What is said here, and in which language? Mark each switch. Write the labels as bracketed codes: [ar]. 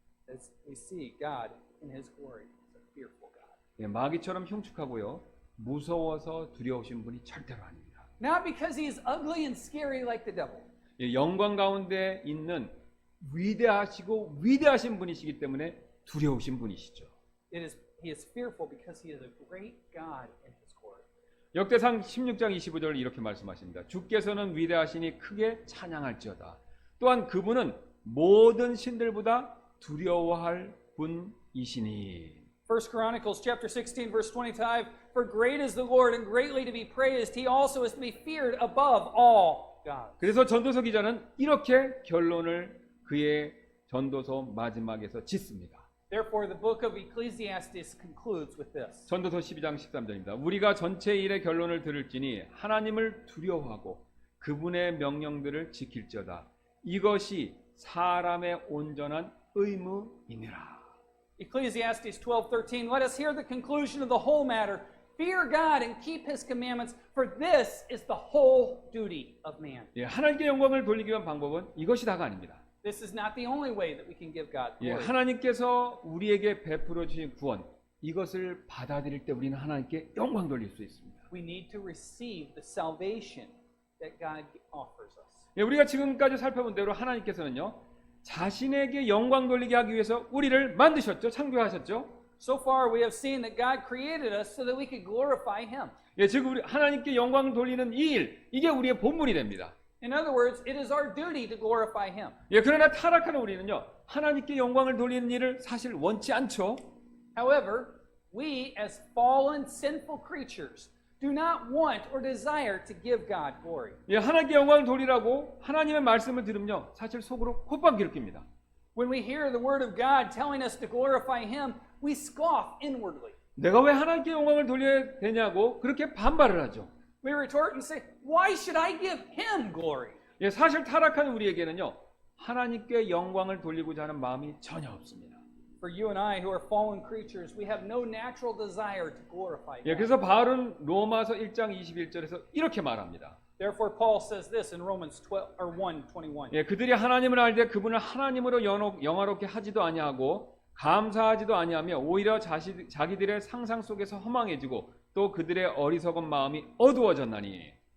[en] As we see God in His glory, He's a fearful God. [ko] 예, 마귀처럼 흉측하고요, 무서워서 두려우신 분이 절대로 아닙니다. [en] Not because He is ugly and scary like the devil. [ko] 예, 영광 가운데 있는 위대하시고 위대하신 분이시기 때문에 두려우신 분이시죠. [en] He is fearful because He is a great God in His glory. [ko] 역대상 16장 25절 이렇게 말씀하십니다. 주께서는 위대하시니 크게 찬양할지어다. 또한 그분은 모든 신들보다 두려워할 분이시니. [en] 1 Chronicles chapter 16 verse 25, For great is the Lord and greatly to be praised. He also is to be feared above all gods. [ko] 그래서 전도서 기자는 이렇게 결론을 그의 전도서 마지막에서 짓습니다. [en] Therefore, the book of Ecclesiastes concludes with this. [ko] 전도서 12장 13절입니다. 우리가 전체 일의 결론을 들을지니 하나님을 두려워하고 그분의 명령들을 지킬지어다. 이것이 사람의 온전한 의무이니라. [en] Ecclesiastes 12:13. Let us hear the conclusion of the whole matter. Fear God and keep his commandments, for this is the whole duty of man. [ko] 예, 하나님께 영광을 돌리기 위한 방법은 이것이 다가 아닙니다. [en] This is not the only way that we can give God [ko] 예, [en] glory. [ko] 하나님께서 우리에게 베풀어 주신 구원, 이것을 받아들일 때 우리는 하나님께 영광 돌릴 수 있습니다. [en] We need to receive the salvation that God offers us. [ko] 예, 우리가 지금까지 살펴본 대로 하나님께서는요, 자신에게 영광 돌리게 하기 위해서 우리를 만드셨죠, 창조하셨죠. [en] So far we have seen that God created us so that we could glorify him. [ko] 예, 즉 우리 하나님께 영광을 돌리는 이 일, 이게 우리의 본분이 됩니다. [en] In other words, it is our duty to glorify him. [ko] 예, 그러나 타락하는 우리는요, 하나님께 영광을 돌리는 일을 사실 원치 않죠. [en] However, we as fallen sinful creatures do not want or desire to give God glory. [ko] 예, 하나님께 영광을 돌리라고 하나님의 말씀을 들으면요, 사실 속으로 콧방귀를 낍니다. [en] When we hear the word of God telling us to glorify him, we scoff inwardly. [ko] 내가 왜 하나님께 영광을 돌려야 되냐고 그렇게 반발을 하죠. [en] We retort and say, why should I give him glory? [ko] 예, 사실 타락한 우리에게는요, 하나님께 영광을 돌리고자 하는 마음이 전혀 없습니다. [en] For you and I who are fallen creatures, we have no natural desire to glorify [ko] 예, [en] God. [ko] 그래서 바울은 로마서 1장 21절에서 이렇게 말합니다. [en] Therefore, Paul says this in Romans 1:21. [ko] 예, 그들이 하나님을 알되 그분을 하나님으로 영화롭게 하지도 아니하고 감사하지도 아니하며 오히려 자기들의 상상 속에서 허망해지고 또 그들의 어리석은 마음이 어두워졌나니.